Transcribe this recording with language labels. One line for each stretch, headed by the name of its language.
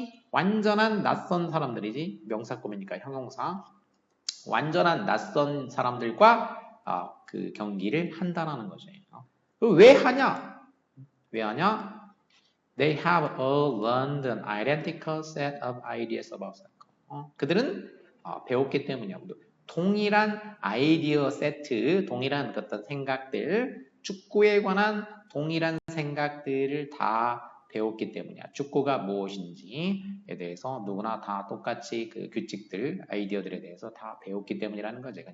Korean: 완전한 낯선 사람들이지. 명사 꾸미니까 형용사. 완전한 낯선 사람들과 그 경기를 한다라는 거죠. 왜 하냐? 왜 하냐?
English: They have all learned an identical set of ideas about soccer.
Korean: 그들은 배웠기 때문이야. 동일한 아이디어 세트, 동일한 어떤 생각들, 축구에 관한 동일한 생각들을 다 배웠기 때문이야. 축구가 무엇인지에 대해서 누구나 다 똑같이 그 규칙들, 아이디어들에 대해서 다 배웠기 때문이라는 거지.